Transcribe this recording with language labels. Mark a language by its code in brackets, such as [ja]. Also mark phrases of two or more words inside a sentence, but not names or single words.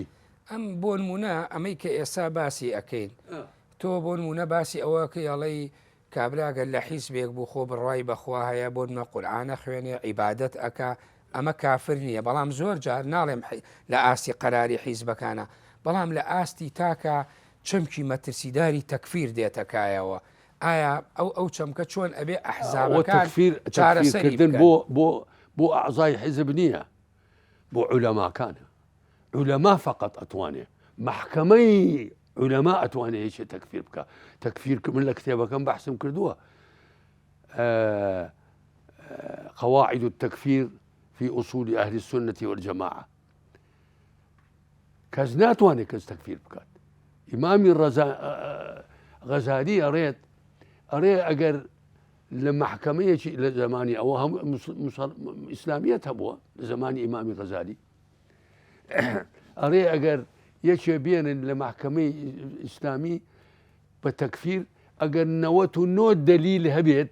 [ckb] ئەم بۆ نمونە ئەمەی کە ئێستا باسی ئەەکەین تۆ بۆ نمونە باسی ئەوە کە ئەڵەی کابراگەر لە حیزبێک بوو خۆ بڕای بەخوا هەیە بۆ نمە قورئانە خوێنێ عیبادەت ئەکا ئەمە کافر نییە بەڵام زۆر جار ناڵێم لە ئاستی قەراری حیزبەکانە بەڵام لە ئاستی تاکە چەمکی مەترسیداری تەکفیر دێتەکایەوە ئایا ئەو چەمکە چۆن ئەبێ ئەحزابەکان چارەسەرکردن بۆ ئەعزای حیزب نییە بۆ عولەماکانە عولەما فقط ئەتوانێ محکەمەی عولەما ئەتوانێ هیچ تەکفیر بکە تەکفیر من لە کتێبەکەم بەحسم کردووە قواعد التكفير في أصول أهل السنة والجماعة کەس ناتوانێت کەس تەکفیر بکات ئیمامی غەزالی ئەڕێ ئەگەر لە محکەمەیەکی لە زمانی ئەوە هەموو ئیسلامیەت هەبووە لە زمانی ئیمامی غەزالی ئەڕێ ئەگەر یەکێ بێنن لە محکەمەی ئیسلامی بە تەکفیر ئەگەر 99 دلیل هەبێت